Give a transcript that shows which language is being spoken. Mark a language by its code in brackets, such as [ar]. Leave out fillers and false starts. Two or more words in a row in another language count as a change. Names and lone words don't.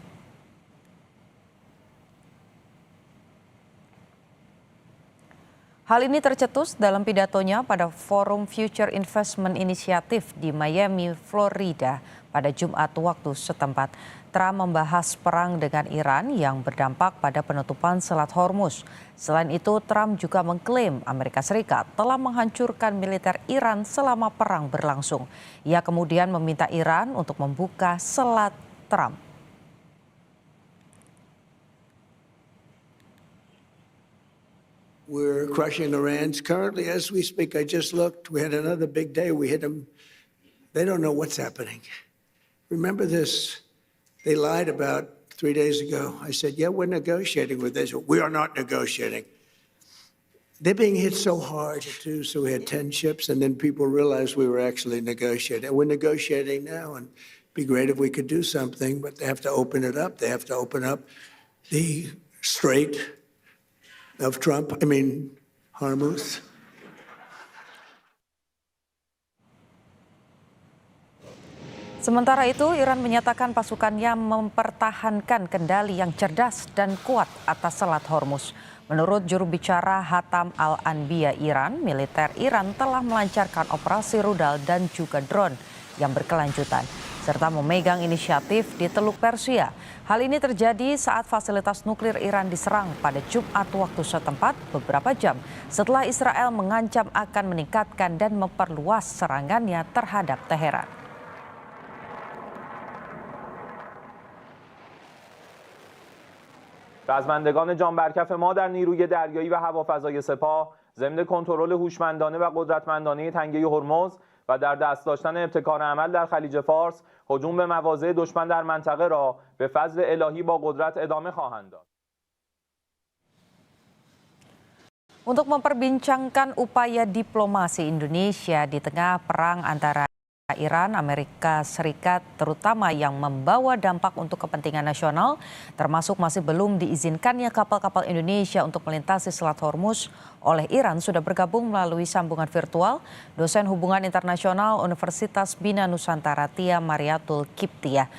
[id] Hal ini tercetus dalam pidatonya pada Forum Future Investment Initiative di Miami, Florida pada Jumat waktu setempat. Trump membahas perang dengan Iran yang berdampak pada penutupan Selat Hormuz. Selain itu, Trump juga mengklaim Amerika Serikat telah menghancurkan militer Iran selama perang berlangsung. Ia kemudian meminta Iran untuk membuka Selat Trump. [en] We're crushing Iran. Currently, as we speak, I just looked, we had another big day. We hit them. They don't know what's happening. Remember this? They lied about 3 days ago. I said, yeah, we're negotiating with Israel. We are not negotiating. They're being hit so hard, too, so we had 10 ships, and then people realized we were actually negotiating. And we're negotiating now, and it'd be great if we could do something, but they have to open it up. They have to open up the Strait of Hormuz. [id] Sementara itu, Iran menyatakan pasukannya mempertahankan kendali yang cerdas dan kuat atas Selat Hormuz. Menurut juru bicara Hatam Al-Anbiya Iran, militer Iran telah melancarkan operasi rudal dan juga drone yang berkelanjutan, serta memegang inisiatif di Teluk Persia. Hal ini terjadi saat fasilitas nuklir Iran diserang pada Jumat waktu setempat beberapa jam setelah Israel mengancam akan meningkatkan dan memperluas serangannya terhadap Teheran. [fa] رزمندگان جانبرکف ما در نیروی دریایی و هوافضای سپاه ضمن کنترل هوشمندانه و قدرتمندانه تنگه هرمز و در دست داشتن ابتکار عمل در خلیج فارس هجوم به مواضع دشمن در منطقه را به فضل الهی با قدرت ادامه خواهند داد. [id] Untuk memperbincangkan upaya diplomasi Indonesia di tengah perang antara Iran, Amerika Serikat, terutama yang membawa dampak untuk kepentingan nasional, termasuk masih belum diizinkannya kapal-kapal Indonesia untuk melintasi Selat Hormuz oleh Iran, sudah bergabung melalui sambungan virtual dosen hubungan internasional Universitas Bina Nusantara Tia Mariatul Kiptiah.